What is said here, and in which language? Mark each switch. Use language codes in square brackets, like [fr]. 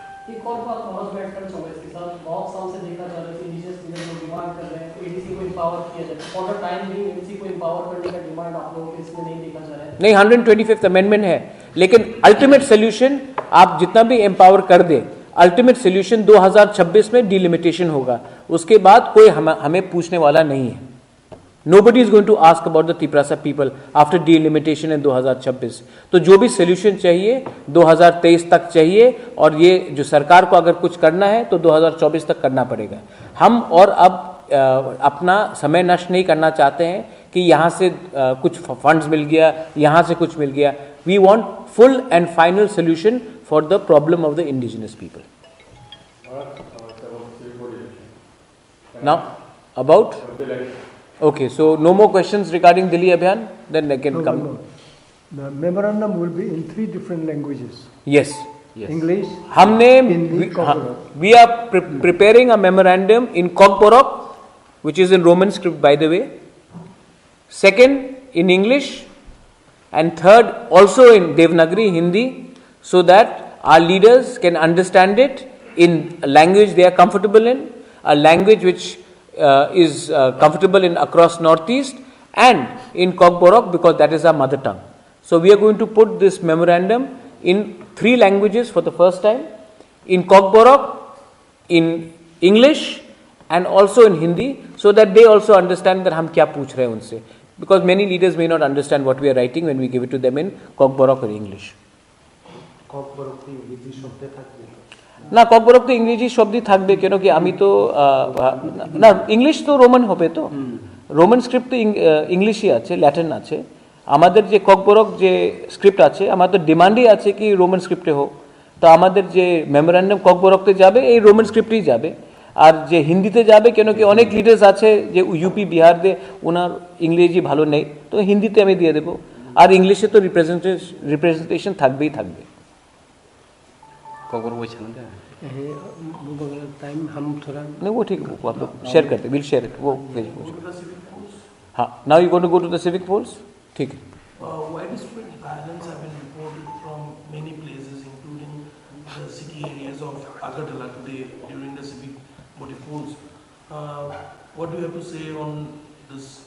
[hi] एक और बात बहुत बैठकर चल रही है इसके साथ, बहुत साल से देखा जा रहा है कि इंडिजिनस लीडर लोग डिमांड कर रहे हैं एडीसी को एम्पावर किया जाए. For the time being ADC को एम्पावर करने का डिमांड आप लोगों के इसमें नहीं देखा जा रहा है. नहीं, 125th अमेंडमेंट है, लेकिन अल्टीमेट सोल्यूशन आप जितना भी एम्पावर कर दे, अल्टीमेट सोल्यूशन 2026 में डिलिमिटेशन होगा. उसके बाद कोई हमें पूछने वाला नहीं है. [en] Nobody is going to ask about the Tiprasa people after delimitation in 2026. [hi] तो जो भी सोल्यूशन चाहिए 2023 तक चाहिए, और ये जो सरकार को अगर कुछ करना है तो 2024 तक करना पड़ेगा. हम और अब अपना समय नष्ट नहीं करना चाहते हैं कि यहाँ से कुछ फंड्स मिल गया, यहाँ से कुछ मिल गया. [en] We want full and final solution for the problem of the indigenous people. Now about okay, so no more questions regarding Delhi Abhiyan, then they can come. The memorandum will be in 3 different languages. Yes. English, [hi] हमने [en] Hindi, Kokborok. we are preparing a memorandum in Kokborok, which is in Roman script by the way. Second in English, and third also in Devanagari Hindi, so that our leaders can understand it in a language they are comfortable in, a language which is comfortable in across Northeast, and in Kokborok because that is our mother tongue. So we are going to put this memorandum in 3 languages for the first time, in Kokborok, in English and also in Hindi, so that they also understand that [hi] हम क्या पूछ रहे हैं उनसे, [en] because many leaders may not understand what we are writing when we give it to them in Kokborok or English. [bn] না ককবরক তো ইংরেজি শব্দই থাকবে, কেন কি আমি তো না ইংলিশ তো রোমান হবে, তো রোমান স্ক্রিপ্ট তো ইংলিশই আছে, ল্যাটিন আছে. আমাদের যে ককবরক যে স্ক্রিপ্ট আছে, আমাদের ডিমান্ডই আছে কি রোমান স্ক্রিপ্টে হোক. তো আমাদের যে মেমোরেন্ডাম ককবরকতে যাবে এই রোমান স্ক্রিপ্টেই যাবে, আর যে হিন্দিতে যাবে, কেন কি অনেক লিডার্স আছে যে ইউপি বিহার দিয়ে ওনার ইংরেজি ভালো নেই, তো হিন্দিতে আমি দিয়ে দেবো, আর ইংলিশে তো রিপ্রেজেন্টেশন থাকবেই থাকবে. খবর বলছেন [hi] टाइम हम थोड़ा नहीं वो ठीक, वो आप लोग शेयर करते, [en] will share it, [hi] वो [en] Go to the civic polls. [hi] हाँ, [en] now you going to go to the civic polls, [hi] ठीक है. [en] Widespread violence have been reported from many places, including the city areas of Agartala today during the civic body polls. What do you have to say on this?